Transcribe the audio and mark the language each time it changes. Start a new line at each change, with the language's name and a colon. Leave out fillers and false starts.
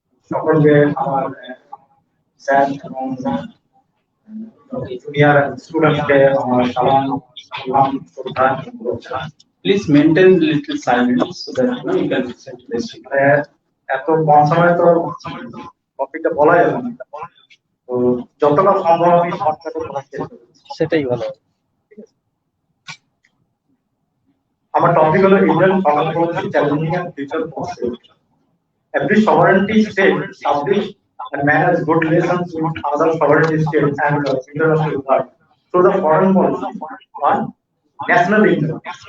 Bangla: সকলকে আমার স্যার এবং জুনিয়র স্টুডেন্টকে আমার সালাম শ্রদ্ধা শুভেচ্ছা।
English: Please maintain little silence so that you can listen to this speaker.
Bangla: এত কম সময় তো টপিকটা বলা যাবে না, তো যতটা সম্ভব আমি শর্টকাটে বলার চেষ্টা করছি। সেটাই ভালো। আমার টপিক হলো Indian foreign policy challenging and future prospect.
English: Every sovereignty state establish and manage good relations with other sovereignty states and international world through the foreign policy on national interest.